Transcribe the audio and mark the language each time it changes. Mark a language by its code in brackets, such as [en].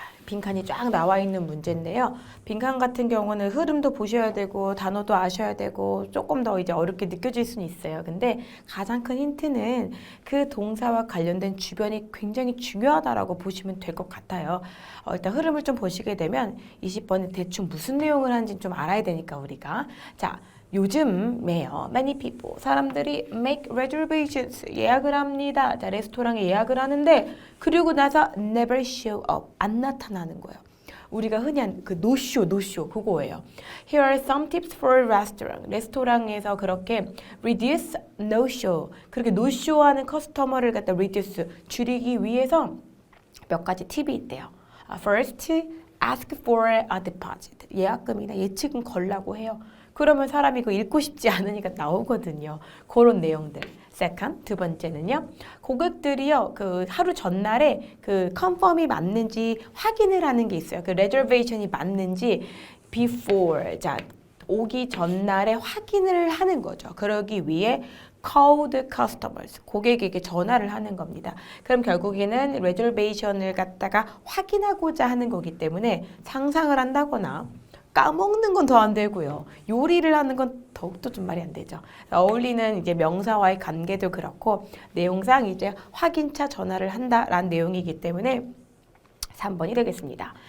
[ko] 빈칸이 쫙 나와 있는 문제인데요. 빈칸 같은 경우는 흐름도 보셔야 되고 단어도 아셔야 되고 조금 더 이제 어렵게 느껴질 수는 있어요. 근데 가장 큰 힌트는 그 동사와 관련된 주변이 굉장히 중요하다라고 보시면 될 것 같아요. 일단 흐름을 좀 보시게 되면 20번에 대충 무슨 내용을 하는지 좀 알아야 되니까 우리가 자 요즘에요. [en] Many people [ko] 사람들이 [en] make reservations [ko] 예약을 합니다. 자 레스토랑에 예약을 하는데 그리고 나서 [en] never show up [ko] 안 나타나는 거예요. 우리가 흔히 한 그 no-show 그거예요. [en] Here are some tips for restaurant. [ko] 레스토랑에서 그렇게 [en] reduce no-show [ko] 그렇게 no-show 하는 커스터머를 갖다 reduce 줄이기 위해서 몇 가지 팁이 있대요. [en] First, ask for a deposit. [ko] 예약금이나 예치금 걸라고 해요. 그러면 사람이 그거 읽고 싶지 않으니까 나오거든요. 그런 내용들. [en] Second, [ko] 두 번째는요. 고객들이요. 그 하루 전날에 그 컨펌이 맞는지 확인을 하는 게 있어요. 그 reservation이 맞는지 before. 자, 오기 전날에 확인을 하는 거죠. 그러기 위해 [en] call the customers. [ko] 고객에게 전화를 하는 겁니다. 그럼 결국에는 reservation을 갖다가 확인하고자 하는 거기 때문에 상상을 한다거나 까먹는 건 더 안 되고요. 요리를 하는 건 더욱더 좀 말이 안 되죠. 어울리는 이제 명사와의 관계도 그렇고 내용상 이제 확인차 전화를 한다라는 내용이기 때문에 3번이 되겠습니다.